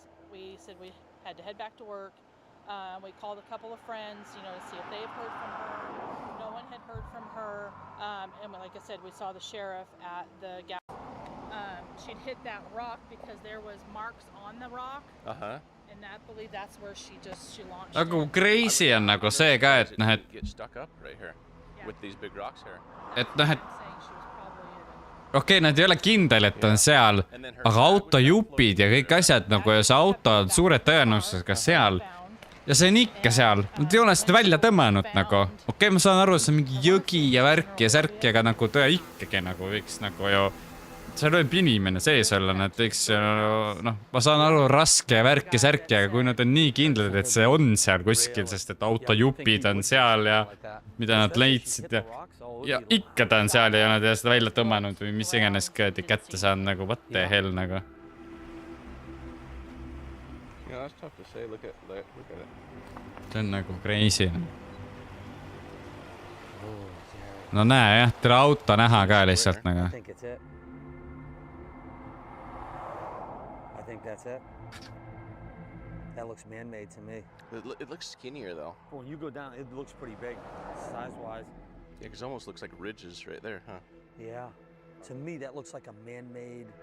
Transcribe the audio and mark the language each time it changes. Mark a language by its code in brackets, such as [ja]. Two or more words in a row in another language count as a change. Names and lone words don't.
[en] We said we had to head back to work. We called a couple of friends, you know, to see if they had heard from her. No one had heard from her. And like I said, we saw the sheriff at the gas. She'd hit that rock because there was marks on the rock. Uh-huh. And I believe that's where she launched. [et] Nagu crazy on nagu see ka, et noh, et [en] Get stuck up right here with these big rocks here. [et] et noh, et okei, nad ei ole kindel, et ta on seal, aga autojupid ja kõik asjad nagu ja see auto on suure tõenäosusega seal ja see on ikka seal. Nad ei ole seda välja tõmmanud nagu. Okei, ma saan aru, see on mingi jõgi ja värk ja särk, aga nagu tõe ikkagi nagu võiks nagu ju seal võib inimene sees olla, nad võiks, noh, ma saan aru, raske ja värk ja särk, aga kui nad on nii kindlad, et see on seal kuskil, sest et autojupid on seal ja mida nad leidsid ja ikka ta on seal ja nad ei ole seda välja tõmmanud või mis iganes kätte saanud nagu [en] what the hell [et] nagu. [en] Yeah, that's tough to say. Look at it. [et] See on nagu crazy. No näe jah, tere auto näha ka lihtsalt nagu. [en] I think that's it. That looks man-made to me. It looks skinnier though. When you go down, it looks pretty big, size-wise. Yeah, 'cause it almost looks like ridges right there, huh? Yeah. To me, that looks like a man-made...